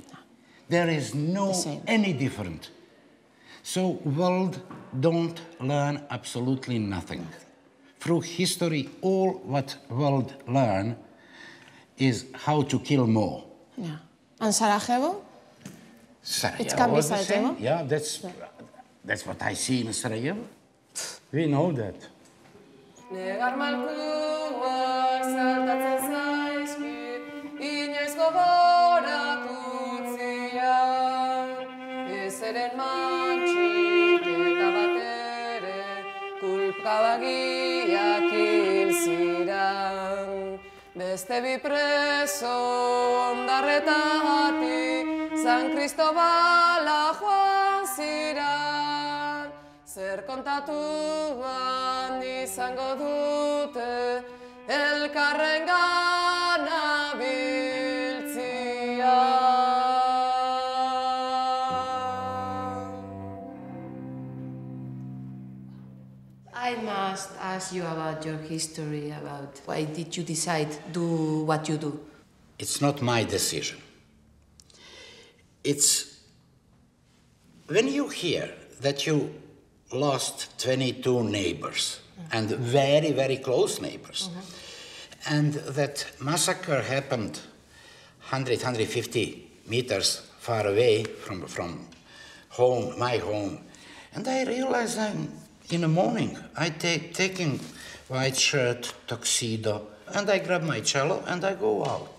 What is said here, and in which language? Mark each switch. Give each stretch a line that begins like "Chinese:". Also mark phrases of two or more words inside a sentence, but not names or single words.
English: There is no any different. So world don't learn absolutely nothing. Through history, all what world learn is how to kill more. Yeah. And Sarajevo? Sarajevo, it can be Sarajevo? Yeah, that's what I see in Sarajevo. We know that.
Basque: Negar malkuak saltatzen zaizkit, inoiz gogoratu zian, ez eren mantxik eta batere, kulpabagiak hil ziran. Beste bi preso ondarretatik, San Cristobala joan ziran, zer kontatuan izango dute elkarrengana biltzia.
English: I must ask you about your history, about why did you decide to do what you do? It's not my decision. It's when you hear that you lost 22 neighbors, and very, very close neighbors, and that massacre happened 100, 150 meters far away from home, my home, and I realized in the morning I taking white shirt, tuxedo, and I grab my cello and I go out.